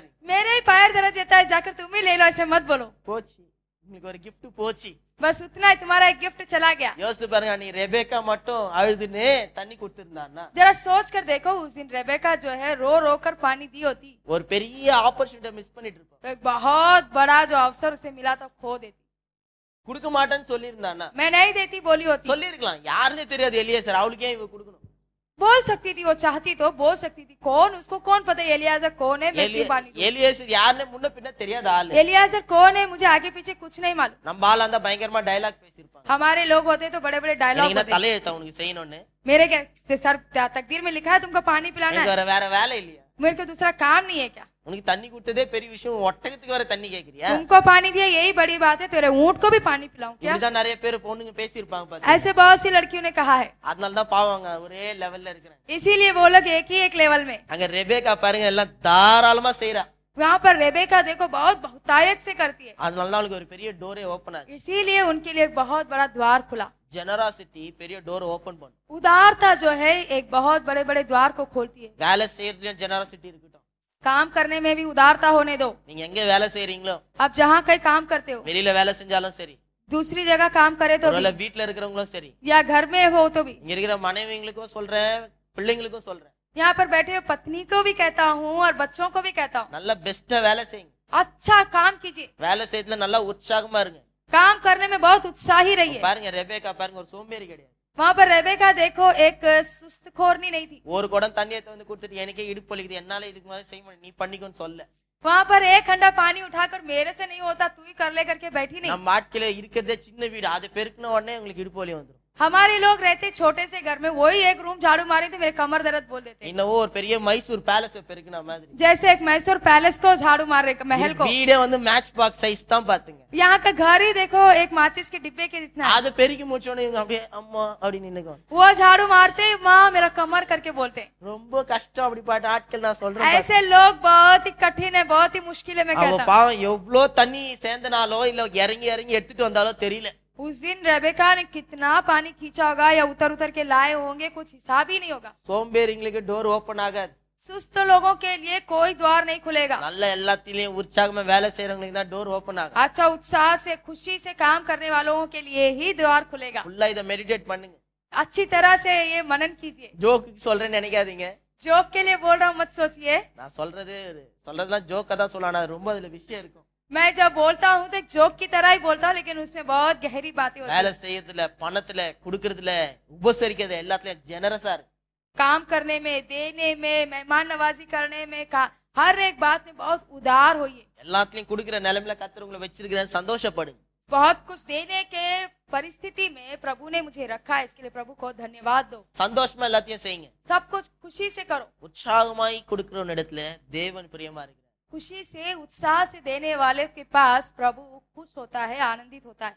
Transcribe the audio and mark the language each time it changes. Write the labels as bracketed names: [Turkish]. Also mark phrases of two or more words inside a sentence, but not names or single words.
[Hindi] मेरे ही पैर दर्द देता है, जाकर तुम ही ले लो, ऐसे मत बोलो। [Tamil] போச்சு உங்களுக்கு ஒரு gift போச்சு [Hindi] बस उतना ही, तुम्हारा एक गिफ्ट चला गया। [Tamil] யோசிச்சு பாருங்க நீ ரெபேக்கா மட்டும் அழுதுன்னு தண்ணி கொடுத்திருந்தான்னா [Hindi] जरा सोच कर देखो, उस दिन रेबेका जो है रो रो कर पानी दी होती [Tamil] ஒரு பெரிய [English] opportunity miss [Tamil] பண்ணிட்டு இருப்போம் [Hindi] तो एक बहुत बड़ा जो अवसर उसे मिला था खो देती। [Tamil] கொடுக்க மாட்டேன்னு சொல்லியிருந்தான்னா [Hindi] मैं नहीं देती बोली होती, [Tamil] சொல்லிருக்கலாம் யாருன்னே தெரியாது எலியாசர் அவளுக்கு ஏன் இவ கொடுக்கணும் [Hindi] बोल सकती थी, वो चाहती तो बोल सकती थी। कौन, उसको कौन पता है एलियाजर कौन है, मैं क्यों पानी दूं? [Tamil] எலியாசர் யாருன்னே முன்ன பின்ன தெரியாத ஆளு [Hindi] एलियाजर कौन है मुझे आगे पीछे कुछ नहीं मालूम। [Tamil] நம்ம ஆளா இருந்தா பயங்கரமா டயலாக் பேசியிருப்பாங்க [Hindi] हमारे लोग होते तो बड़े बड़े डायलॉग [Tamil] எனக்கு [Hindi] होते। [Tamil] தலையெழுத்த உனக்கு செய்யணும்னு [Hindi] मेरे क्या सर तकदीर में लिखा है तुमको पानी पिलाना [Tamil] எனக்கு [Hindi] है, [Tamil] வேற வேலை இல்லையா [Hindi] मेरे को दूसरा काम नहीं है क्या। [Tamil] உனக்கு தண்ணி கொடுத்ததே பெரிய விஷயம் ஒட்டகத்துக்கு வேற தண்ணி கேக்குறியா [Hindi] तुमको पानी दिया यही बड़ी बात है, तेरे ऊंट को भी पानी पिलाऊं क्या। [Tamil] இப்படிதான் நிறைய பேர் பொண்ணுங்க பேசியிருப்பாங்க பாத்து [Hindi] ऐसे बहुत सी लड़कियों ने कहा है, [Tamil] அதனாலதான் பாவாங்க ஒரே லெவல்ல இருக்கிறாங்க [Hindi] इसीलिए वो लोग एक ही एक लेवल में। [Tamil] அங்க ரெபேக்கா பாருங்க எல்லாம் தாராளமா செய்யறா [Hindi] वहाँ पर रेबेका देखो बहुत बहुतायत से करती है, [Tamil] அதனாலதான் அவளுக்கு ஒரு பெரிய [English] door open [Tamil] ஆச்சு [Hindi] इसीलिए उनके लिए एक बहुत बड़ा द्वार खुला। [Tamil] ஜெனராசிட்டி பெரிய [English] door open [Tamil] பண்ணும் [Hindi] उदारता जो है एक बहुत बड़े बड़े द्वार को खोलती है। [Tamil] வேலை செய்யறதுலயும் ஜெனராசிட்டி இருக்கட்டும் [Hindi] काम करने में भी उदारता होने दो। [Tamil] நீங்க எங்க வேலை செய்யறீங்களோ [Hindi] आप जहाँ कहीं काम करते हो, [Tamil] வெளியில வேலை செஞ்சாலும் சரி [Hindi] दूसरी जगह काम करे तो [Tamil] ஒருவேளை [Hindi] भी, [Tamil] வீட்டுல இருக்கிறவங்களும் சரி [Hindi] या घर में हो तो भी। [Tamil] இங்க இருக்கிற மனைவிங்களுக்கும் சொல்றேன் பிள்ளைங்களுக்கும் சொல்றேன் [Hindi] यहाँ पर बैठे हुए पत्नी को भी कहता हूँ और बच्चों को भी कहता हूँ, [Tamil] நல்ல பெஸ்டா வேலை செய்யுங்க [Hindi] अच्छा काम कीजिए। [Tamil] வேலை செய்யறதுல நல்லா உற்சாகமா இருங்க [Hindi] काम करने में बहुत उत्साही रहिए। [Tamil] பாருங்க ரெபேக்கா பாருங்க ஒரு சோம்பேறி கிடையாது [Hindi] वहाँ पर रेबेका देखो एक सुस्तखोरनी नहीं थी। [Tamil] ஒரு குடம் தண்ணியை வந்து கொடுத்துட்டு எனக்கே இடுப்பு வலிக்குது என்னால இதுக்கு மேல செய்ய முடியும் நீ பண்ணிக்கோன்னு சொல்ல [Hindi] वहाँ पर एक खंडा पानी उठाकर मेरे से नहीं होता तू ही कर ले करके बैठी नहीं। [Tamil] நம்ம ஆட்களே இருக்கிறதே சின்ன வீடு அதை பெருக்கின உடனே உங்களுக்கு இடுப்பு வலி வந்துடும் [Hindi] हमारे लोग रहते छोटे से घर में, वही एक रूम झाड़ू मारे तो मेरे कमर दर्द बोल देते। [Tamil] இன்னவோ ஒரு பெரிய மைசூர் பேலஸ் பெருக்கின மாதிரி [Hindi] जैसे एक मैसूर पैलेस को झाड़ू मार रहे महल को, [Tamil] வீடே வந்து [English] match box size [Tamil] தான் பாத்துங்க [Hindi] यहाँ का घर ही देखो एक माचिस के डिब्बे के जितना है। [Tamil] அதை பெருக்கி முடிச்சோடனே இவங்க அப்படியே அம்மா அப்படி நின்னுக்குவாங்க [Hindi] वो झाड़ू मारते माँ मेरा कमर करके बोलते हैं। [Tamil] ரொம்ப கஷ்டம் அப்படிப்பட்ட ஆட்கள் நான் சொல்றேன் பாருங்க. [Hindi] ऐसे लोग बहुत ही कठिन है, बहुत ही मुश्किल है। मैं [Tamil] அவ [Hindi] कहता हूँ [Tamil] பாவம் எவ்வளவு தண்ணி சேர்ந்தனாலோ இல்ல இறங்கி இறங்கி எடுத்துட்டு வந்தாலோ தெரியல [Hindi] उस दिन रेबेका ने कितना पानी खींचा होगा या उतर उतर के लाए होंगे, कुछ हिसाब ही नहीं होगा। [Tamil] சோம்பேறிங்களுக்கு [English] door open [Tamil] ஆகாது [Hindi] सुस्त लोगों के लिए कोई द्वार नहीं खुलेगा। [Tamil] நல்ல எல்லாத்திலயும் உற்சாகமா வேலை செய்யறவங்களுக்கு தான் [English] door open [Tamil] ஆகும் [Hindi] अच्छा उत्साह से खुशी से काम करने वालों के लिए ही द्वार खुलेगा। [Tamil] ஃபுல்லா இத மெடிடேட் பண்ணுங்க [Hindi] अच्छी तरह से ये मनन कीजिए। [Tamil] ஜோக்கு சொல்றேன்னு நினைக்காதீங்க [Hindi] जोक के लिए बोल रहा हूँ मत सोचिए, [Tamil] நான் சொல்றதெல்லாம் ஜோக்கா தான் சொல்லணும் ஆனா ரொம்ப அதுல விஷயம் இருக்கும் [Hindi] मैं जब बोलता हूँ तो एक जोक की तरह ही बोलता हूँ, लेकिन उसमें बहुत गहरी बातें होती [Tamil] வேலை [Hindi] हैं। [Tamil] செய்யறதுல பணத்துல குடுக்கறதுல உபசரிக்கிறதுல எல்லாத்துலயும் ஜெனரஸா இருக்கு [Hindi] काम करने में, देने में, मेहमान नवाजी करने में, हर एक बात में बहुत उदार होइए। [Tamil] எல்லாத்துலயும் குடுக்கிற நிலைமையில கர்த்தர் உங்களை வச்சிருக்கிறேன் சந்தோஷப்படுங்க [Hindi] बहुत कुछ देने के परिस्थिति में प्रभु ने मुझे रखा है, इसके लिए प्रभु को धन्यवाद दो। [Tamil] சந்தோஷமா எல்லாத்தையும் செய்யுங்க. [Hindi] सब कुछ खुशी से करो। [Tamil] உற்சாகமாய் கொடுக்கிறவன் இடத்துல தேவன் பிரியமா இருக்கிறார். [Hindi] खुशी से उत्साह से देने वाले के पास प्रभु खुश होता है, आनंदित होता है।